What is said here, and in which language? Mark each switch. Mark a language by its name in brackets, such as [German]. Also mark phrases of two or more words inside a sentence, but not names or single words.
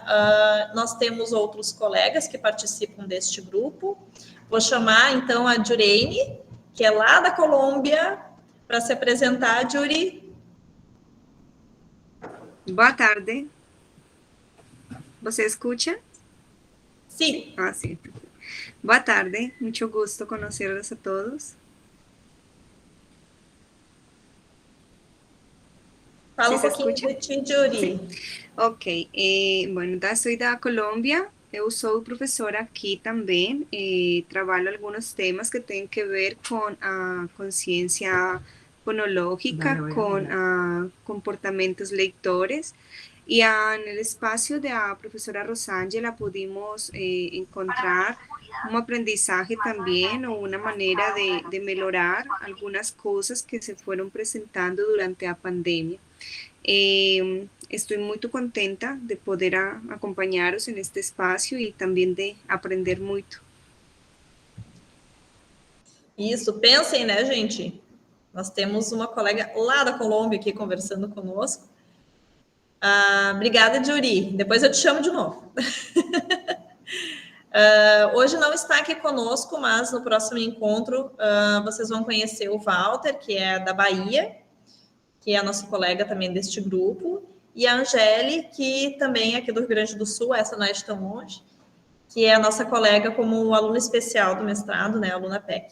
[Portuguese] Nós temos outros colegas que participam deste grupo. Vou chamar, então, a Jureine, que é lá da Colômbia, para se apresentar. Juri. Boa tarde. ¿Você escucha? Sim. [Spanish] Ah, sí. [Portuguese] Boa tarde, [Spanish] mucho gusto conocerlos a todos. [Portuguese] Fala um pouquinho de ti, Juri. Sim. Ok, [Spanish] bueno, soy [Portuguese] da Colômbia, eu sou professora aqui também, trabalho alguns temas que têm que ver com a consciência fonológica, com comportamentos leitores, e no espaço da professora Rosângela pudimos encontrar aprendizagem também, ou uma maneira de melhorar algumas coisas que se foram apresentando durante a pandemia. [Spanish] Estoy muy contenta de poder acompañaros en este espacio y también de aprender muito. [Portuguese] Isso, pensem, né, gente? Nós temos uma colega lá da Colômbia aqui conversando conosco. Obrigada, Juri. Depois eu te chamo de novo. Hoje não está aqui conosco, mas no próximo encontro vocês vão conhecer o Walter, que é da Bahia, que é a nossa colega também deste grupo, e a Angele, que também é aqui do Rio Grande do Sul, essa não é de tão longe, que é a nossa colega como aluna especial do mestrado, né, aluna PEC.